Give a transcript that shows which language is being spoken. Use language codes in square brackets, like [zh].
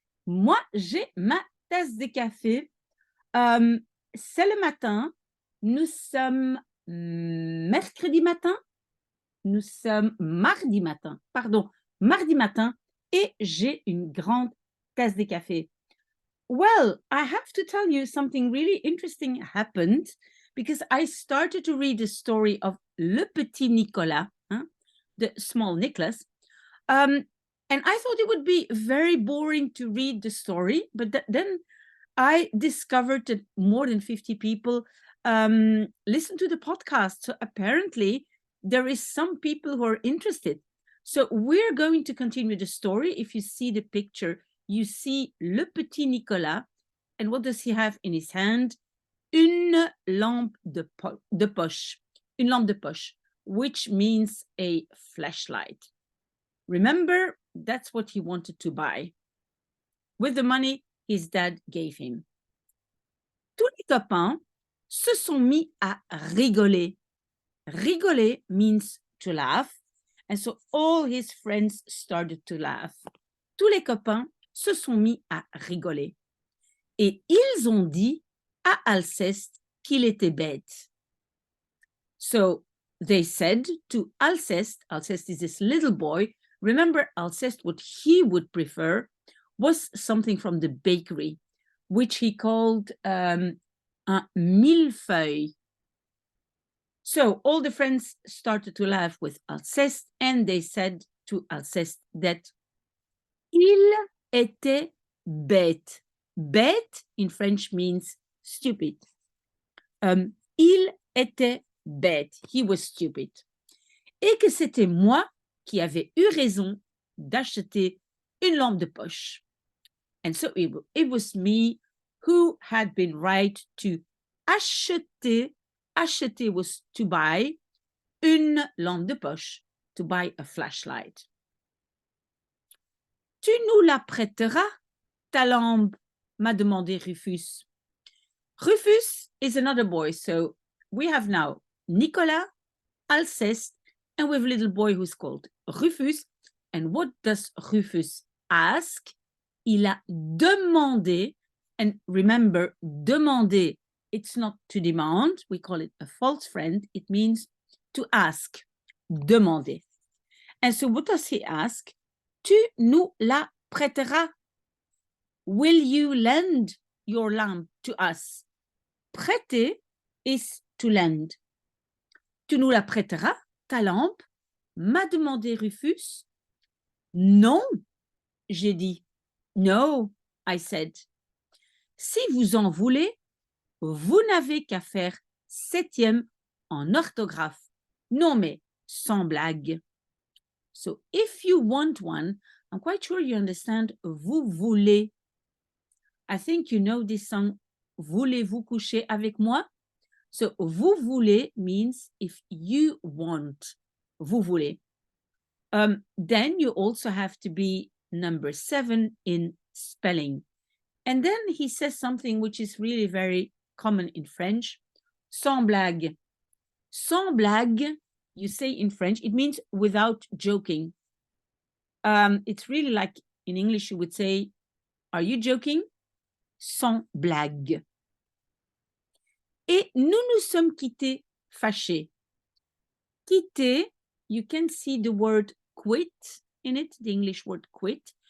[fr] Moi, j'ai ma tasse de café. Euh, c'est le matin. Nous sommes mercredi matin. Nous sommes mardi matin. Pardon, mardi matin. Et j'ai une grande tasse de café. [en] Well, I have to tell you something really interesting happened because I started to read the story of Le Petit Nicolas, hein, the small Nicholas. And I thought it would be very boring to read the story, but then I discovered that more than 50 people listen to the podcast. So apparently, there is some people who are interested. So we're going to continue the story. If you see the picture, you see Le Petit Nicolas. And what does he have in his hand? [fr] Une lampe de poche. Une lampe de poche, [en] which means a flashlight. Remember, that's what he wanted to buy with the money his dad gave him. [fr] Tous les copains se sont mis à rigoler. [en] Rigoler means to laugh, and so all his friends started to laugh. [fr] Tous les copains se sont mis à rigoler. Et ils ont dit à Alceste qu'il était bête. [en] So they said to Alceste, Alceste is this little boy. Remember, Alceste, what he would prefer was something from the bakery, which he called un millefeuille. So all the friends started to laugh with Alceste, and they said to Alceste that [fr] il était bête. [en] Bête in French means stupid. [fr] Il était bête. [en] He was stupid. [fr] Et que c'était moi qui avais eu raison d'acheter une lampe de poche. [en] And so it was me who had been right to acheter. Acheter was to buy [fr] une lampe de poche, [en] to buy a flashlight. [fr] Tu nous la prêteras, ta lampe, m'a demandé Rufus. [en] Rufus is another boy, so we have now Nicolas, Alceste, and we have a little boy who's called Rufus. And what does Rufus ask? [fr] Il a demandé, [en] and remember, demander, it's not to demand, we call it a false friend, it means to ask, demander. And so what does he ask? [fr] Tu nous la prêteras. [en] Will you lend your lamp to us? Prêter is to lend. [fr] Tu nous la prêteras, ta lampe? M'a demandé Rufus. Non, j'ai dit. [en] No, I said. [fr] Si vous en voulez, vous n'avez qu'à faire 7e en orthographe. Non, mais sans blague. [en] So if you want one, I'm quite sure you understand [fr] vous voulez. [en] I think you know this song, [fr] Voulez-vous coucher avec moi? [en] So [fr] vous voulez [en] means if you want. [fr] Vous voulez. [en] Then you also have to be number 7 in spelling. And then he says something which is really very common in French. [fr] Sans blague. Sans blague, [en] you say in French, it means without joking. It's really like in English, you would say, are you joking? [fr] Sans blague. Et nous nous sommes quittés fâchés. [en] Quitter, you can see the word quit in it, the English word quit.